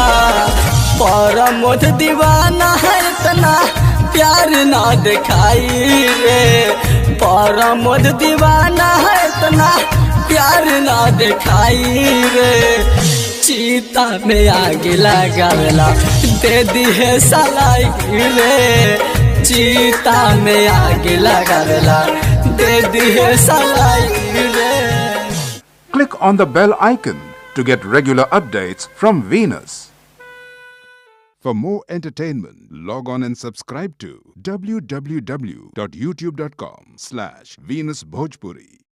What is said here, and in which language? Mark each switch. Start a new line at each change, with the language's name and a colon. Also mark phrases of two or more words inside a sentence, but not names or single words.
Bhojpuri: परमोध दीवाना है इतना प्यार ना दिखाई रे, परमोध दीवाना है इतना प्यार ना दिखाई रे, चीता में आग लगावेला दे दिहे सलाई रे, चीता में आग लगावेला दे दिहे सलाई रे।
English: Click on the bell icon to get regular updates from Venus. For more entertainment, log on and subscribe to www.youtube.com/VenusBhojpuri.